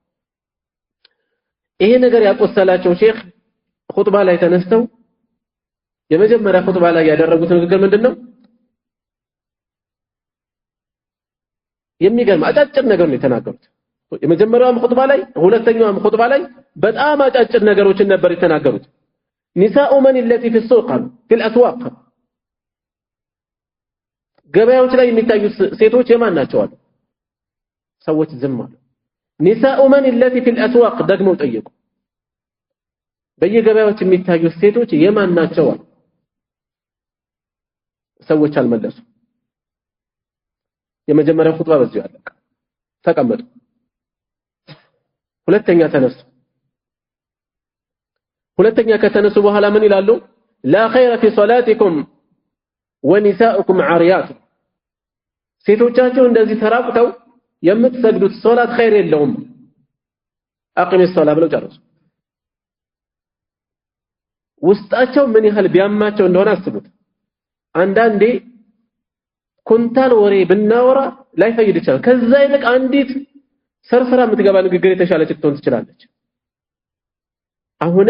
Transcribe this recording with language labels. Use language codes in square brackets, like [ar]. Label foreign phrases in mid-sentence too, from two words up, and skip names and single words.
[am] ይሄ ነገር ያቆሰላቸው ሼክ ኹጥባ ላይ ተነስተው የመጀመሪያ ኹጥባ ላይ ያደረጉት ንግግር ምንድነው የሚገርም አጫጭር ነገር ነው የተናገሩት የመጀመሪያው ኹጥባ ላይ ሁለተኛው ኹጥባ ላይ በጣም አጫጭር ነገሮችን ነበር የተናገሩት [ar] نساء من التي في السوق في الاسواق [am] ገበያዎች ላይ የሚታዩ ሴቶች የማን ናቸው አሉ ሰዎች ዝም አሉ [ar] نساء من التي في الاسواق [am] ደግሞ ጠየቁ በየገበያዎች የሚታዩ ሴቶች የማን ናቸው አሉ ሰዎች አልመለሱ የመጀመሪያው ኹጥባ በዚህ አለቀ ተቀመጡ ሁለተኛ ተነሱ ሁለተኛ ከተነሱ በኋላ ምን ይላሉ [ar] لا خير في صلاتكم ونساؤكم عاريات [am] ሴቶቻቸው እንደዚህ ተራቁተው የምትሰግዱት ሶላት ኸይር የለውም [ar] أقم الصلاه [am] ብለው ጨረሱ ውስጣቸው ምን ያህል ቢያማቸው እንደሆነ አስቡት አንዳንዴ ኩንታል ወሬ ብናወራ ላይፈይድ ይችላል ከዛ ይልቅ አንዲት ሰርሰራ የምትገባ ንግግር የተሻለች ልትሆን ትችላለች አሁንም